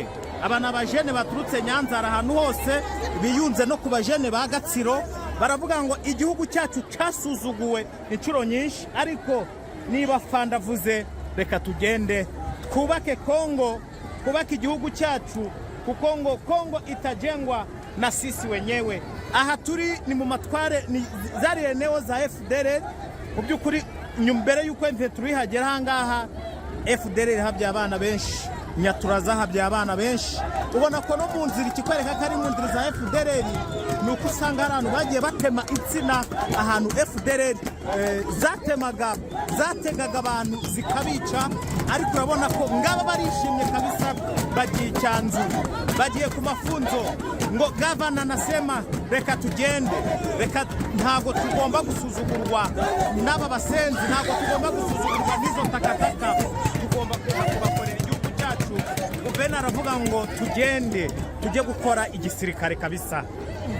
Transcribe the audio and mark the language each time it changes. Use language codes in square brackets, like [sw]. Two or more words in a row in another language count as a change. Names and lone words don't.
[rw] Abana bajene baturutse Nyanzare ahantu hose biyunze no ku bajene ba Gatsiro, baravuga ngo igihugu cyacu cyasuzuguwe inshuro nyinshi, ariko niba fanda avuze reka tugende kubake Kongo, kubaka igihugu cyacu, kuko ngo Kongo [sw] itajengwa na sisi wenyewe. [rw] Aha turi ni mu matware zari [sw] eneo za [rw] FDL. Mu by'ukuri mbere yuko M23 hagera ahangaha FDL habya abana benshi, Nyaturaza habya abana benshi. Ubona ko no mu nzira ikikwereka ko ari mu nzira za FDL, ni uko usanga abantu bagiye batema insina ahantu FDL zategaga abantu zikabica, ariko urabona ko ngaba barishimye kabisa, bagiye icyanzu, bagiye ku mafunzo. Ngo [sw] gavana nasema [rw] reka tugende, reka ntago tugomba gusuzugurwa n'aba basenzi, ntago tugomba gusuzugurwa n'izo takataka, tugomba kubakorera igihugu cyacu. Guverineri aravuga ngo tugende tujye gukora igisirikare kabisa.